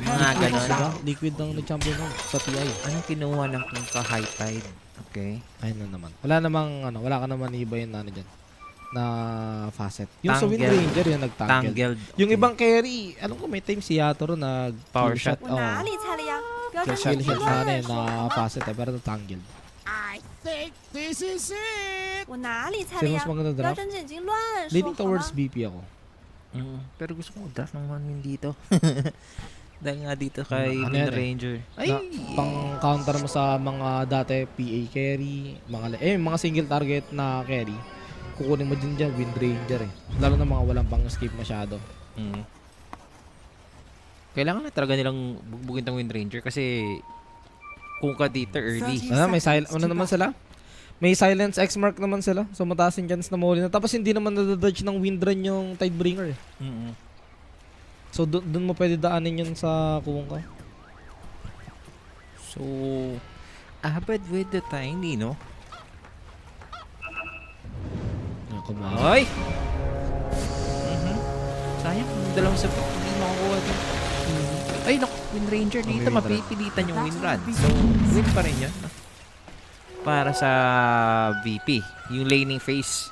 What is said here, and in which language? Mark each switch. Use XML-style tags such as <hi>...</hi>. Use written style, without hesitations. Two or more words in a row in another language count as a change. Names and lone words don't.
<tl>Mga ganon. Diba? Liquid ang nag-champion nun sa TI. Anong kinuha ng Kungka High Tide? Okay. Ayun na naman. Wala ka naman iba yung dyan. Na facet. Yung sa Wind Tangled. Ranger yung nag-tangled. Tangled. Yung ibang carry, alam ko may time si Yatoro nag Power kill shot.</tl> <zh>我哪里猜了呀？不要这</zh> <tl>Kill</tl> <zh>么</zh> <tl>shot</tl> <zh>胡</zh> <tl>na ano</tl> <zh>乱</zh> <tl>eh,</tl> <zh>说</zh> <tl>na facet eh, pero tangled.</tl> <en>I think this is it.</en> <zh>我哪里猜了</zh> <tl>Sino</tl> <zh>呀</zh> <tl>mas？maganda</tl> <zh>不要</zh> <tl>draft?</tl> <zh>睁着眼睛乱说</zh> <en>Leaning</en> <zh>好</zh> <en>towards</en> <zh>吗？</zh> <tl>BP ako. Pero gusto ko draft ng 1 win dito. Dahil nga dito kay Ano Wind yan eh? Ranger. Ay! Na, pang counter mo sa mga dati PA carry, mga single target na carry. Kukunin mo din dyan Wind Ranger eh. Lalo na mga walang pang escape masyado. Kailangan na talaga nilang bugbugin tong Wind Ranger kasi Kungka dito early.</tl> <en>30</en> <tl>May</tl> <en>seconds</en> <tl>ano</tl> <en>to</en> <tl>naman</tl> <en>go.</en> <tl>sila? May silence X mark naman sila. So mataas yung chance na mahuli na. Tapos hindi naman nadadodge ng Windrun yung Tidebringer eh. So doon mo pwede daanin yun sa Kungka.</tl> <en>So, Abed with the Tiny, no?</en> <tl>Ayun, kumain. Ay! Sayang, yung dalawang sabit, hindi makakuha din. Ay, naku, Wind Ranger dito, Wind Run. mapipilitan yung Wind Run. So, win pa rin yun. No? Para sa VP, yung laning phase.</tl>